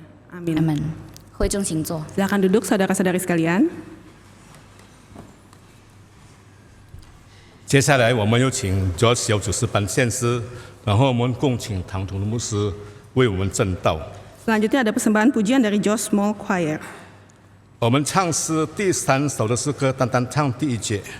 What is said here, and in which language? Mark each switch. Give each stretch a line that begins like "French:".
Chinese: 阿门。会众请坐。
Indonesian: Silakan duduk saudara-saudari sekalian.
Chinese: 接下来我们有请主要小主事班献诗，然后我们共请堂同的牧师为我们证道。
Indonesian: Selanjutnya ada persembahan pujian dari Josh Small Choir.
Chinese: 我们唱诗第3首的诗歌，单单唱第1节，